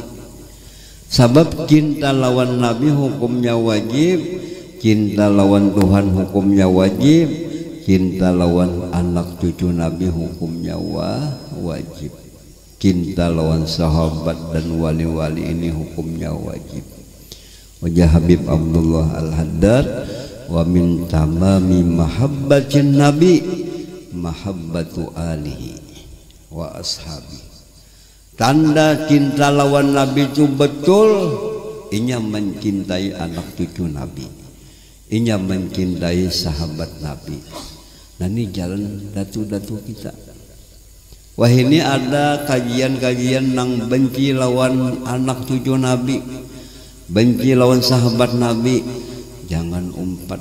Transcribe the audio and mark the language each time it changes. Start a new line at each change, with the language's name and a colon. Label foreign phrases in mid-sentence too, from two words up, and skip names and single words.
Banjar: Sebab cinta lawan Nabi hukumnya wajib, cinta lawan Tuhan hukumnya wajib, cinta lawan anak cucu Nabi hukumnya wajib, cinta lawan sahabat dan wali-wali ini hukumnya wajib.
Arabic: Wajah Habib Abdullah Al-Haddad ومن تمام محبة النبي محبة آله وأصحابه.
Banjar: Tanda cinta lawan Nabi itu betul, inya mencintai anak cucu Nabi, inya mencintai sahabat Nabi. Nah ini jalan datu-datu kita. Wah ini ada kajian-kajian nang benci lawan anak cucu Nabi, benci lawan sahabat Nabi, jangan umpat.